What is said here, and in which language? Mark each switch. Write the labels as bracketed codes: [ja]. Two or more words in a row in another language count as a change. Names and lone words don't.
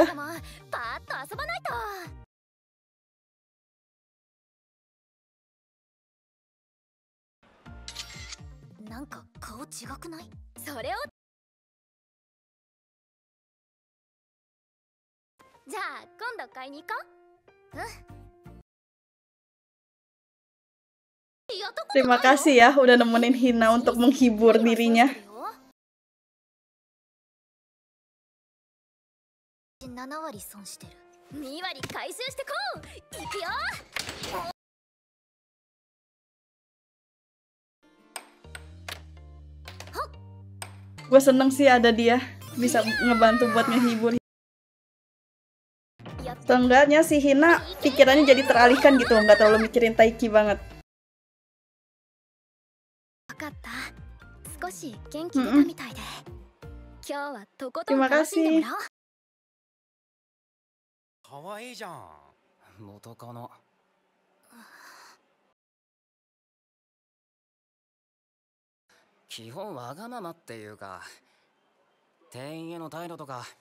[ja] パーッと遊ばないと。なんか顔違くない？それを。じゃあ今度買いに行こう。うん。 [id] Terima kasih ya udah nemenin Hina untuk menghibur dirinya. [ja] 7割損してる。 2割回収してこう。いくよ。 [id] Gue seneng sih ada dia bisa ngebantu buat ngehibur. Seenggaknya si Hina pikirannya jadi teralihkan gitu, nggak terlalu mikirin Taiki banget. [ja] 分かった。少し元気出たみたいで。今日はとことん [id] Terima [ja] 楽しんでも [id] kasih. [ja] らおう。かわいいじゃん。元カノ。基本わがままっていうか、店員への態度とか。